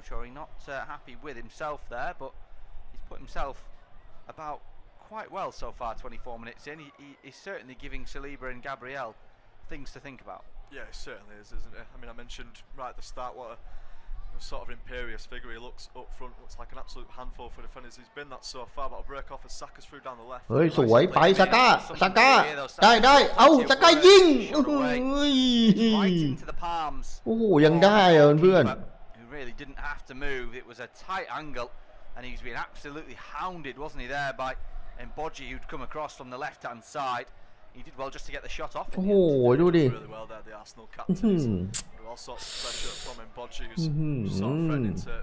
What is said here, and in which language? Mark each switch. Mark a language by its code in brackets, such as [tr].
[en] Chori not happy with himself there, but he's put himself about quite well so far. 24 minutes in, he's certainly giving Saliba and Gabriel things to think about. Yeah, it certainly is, isn't it? I mean, I mentioned right at the start what a sort of imperious figure he looks up front. Looks like an absolute handful for defenders. He's been that so far, but I'll break off as Saka's through down the left. [th] เฮ้ยสวยไปซาก้าได้เอาซาก้ายิงโอ้โห [en] Right into the palms. [th] โอ้โหยังได้อ่ะเพื่อน [en] Who really didn't have to move. It was a tight angle, and he was being absolutely hounded, wasn't he, there by Mbodji, who'd come across from the left-hand side. He did well just to get the shot off. [th] โอ้โหดูดิ [en] Really well there, the Arsenal captains. Under all sorts of pressure from Mbodji, who's sort of threatening to